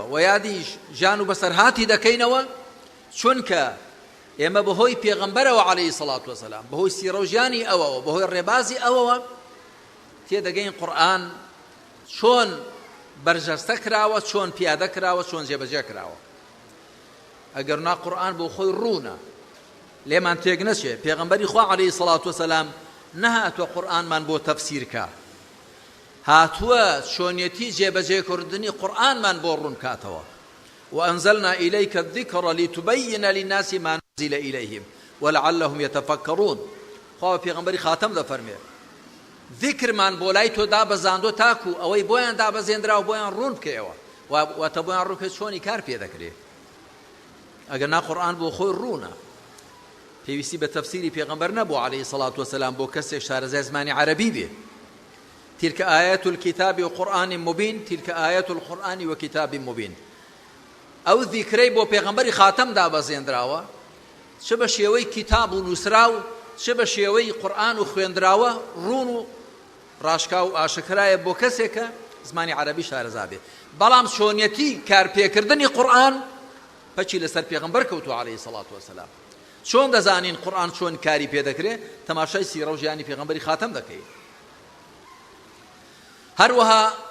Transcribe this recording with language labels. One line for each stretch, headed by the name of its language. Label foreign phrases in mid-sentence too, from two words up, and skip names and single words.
Central Kurdish: و یادی ژان و بەسەرهاتی دەکەینەوە چونکە ئێمە بەهۆی پێغەمبەرەوە
Arabic: عەلەیهی سەڵات وەسەلام
Central Kurdish: بەهۆی سیرە و ژیانی ئەوەوە بەهۆی ڕێبازی ئەوەوە تێدەگەین قورئان چۆن بەرجەستە کراوە چۆن پیادە کراوە چۆن جێبەجێ کراوە ئەگەر نا قورئان بۆ خۆی ڕوونە لێمان تێک نەچێ پێغەمبەری خوا
Arabic: عەلەیهی سەڵات وەسەلام
Central Kurdish: نەهاتووە قورئانمان بۆ تەفسیرکە هاتووە چۆنیەتی جێبەجێکردنی قورئانمان بۆ ڕوون کاتەوە
Arabic: وأنزلنا إليك الذكر لتبين للناس ما نزل إليهم ولعلهم يتفكرون
Central Kurdish: خوا پێغەمبەری خاتەم دەفەرمێ ذکرمان بۆ لای تۆ دابەزاندۆ تاکو ئەوەی بۆیان دابەزێنراوە بۆیان ڕوون بکەیەوە واتە بۆیان ڕووکە چۆنی کار پێ دەکرێت ئەگەر نا قورئان بۆ خۆی ڕوونە پێویستی بە تەفسیری پێغەمبەر نەبوو
Arabic: عەلەیهی سەڵات وەسەلام
Central Kurdish: بۆ کەسێک شارەزای زمانی عەرەبی بێ
Arabic: تلك آيات الكتاب وقرآن مبين تلك آيات القرآن وكتاب مبين
Central Kurdish: ئەو ذیکرەی بۆ پێغەمبەری خاتەم دابەزێنراوە چ بە شێوەی کتاب و نووسراو چ بە شێوەی قورئان و خوێندراوە ڕوون و ڕاشکا و ئاشکرایە بۆ کەسێکە زمانی عەرەبی شارەزا بێ بەڵام چۆنیەتی کارپێکردنی قورئان پەچی لەسەر پێغەمبەر کەوتووە
Arabic: عەلەیهی سەڵات وەسەلام
Central Kurdish: چۆن دەزانین قورئان چۆن کاری پێ دەکرێت تەماشای سیرە و ژیانی پێغەمبەری خاتەم دەکەین هەروەها